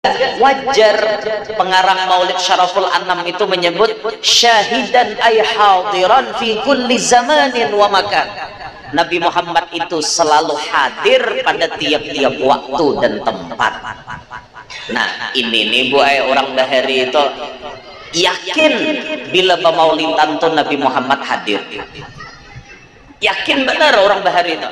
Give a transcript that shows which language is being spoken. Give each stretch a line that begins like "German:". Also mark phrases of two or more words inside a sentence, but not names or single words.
Banjar: wajar pengarang Maulid Syaraful Anam itu menyebut
Arabic: syahidan ay hadiran fi kulli zamanin wa makan.
Banjar: Nabi Muhammad itu selalu hadir pada tiap-tiap waktu dan tempat. Nah ini nih Bu orang Bahari itu yakin bila pemaulidan tuh Nabi Muhammad hadir. Yakin benar orang Bahari itu.